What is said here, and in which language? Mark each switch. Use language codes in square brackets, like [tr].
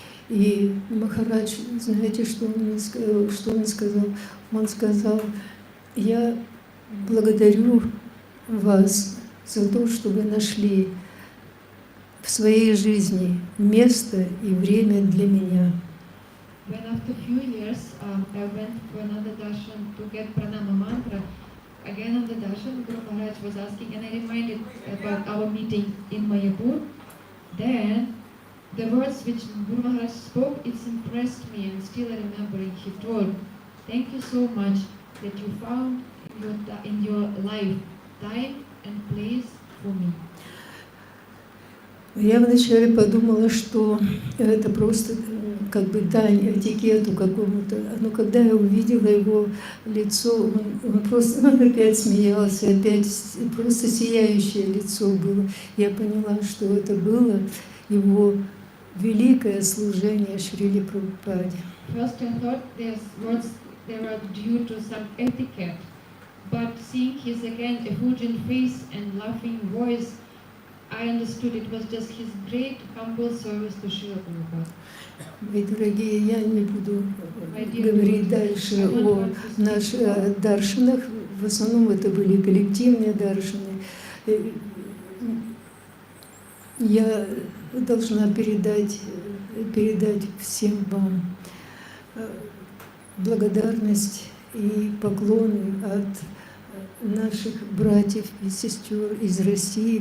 [ru] И Махарадж, знаете, что он сказал? Он сказал: я благодарю вас за то, что вы нашли в своей жизни место и время для меня. [en] When after few years I went for another darshan to get pranama mantra, again on the darshan Guru Maharaj was asking, and I reminded about our meeting in Mayapur. Then the words which Guru Maharaj spoke, it's impressed me, and still I remember it. He told, "Thank you so much that you found in your life time and place for me." [ru] Я вначале подумала, что это просто как бы дань этикету какому-то. Но когда я увидела его лицо, он опять смеялся, опять просто сияющее лицо было. Я поняла, что это было его великое служение Шриле Прабхупаде. [en] First I thought these words they were due to some etiquette, but seeing his again effulgent face and laughing voice, I understood it was just his great humble service to Srila Prabhupada. [ru] Мои дорогие, я не буду говорить дальше о наших даршанах. В основном это были коллективные даршаны. Я должна передать всем вам благодарность и поклоны от наших братьев и сестер из России.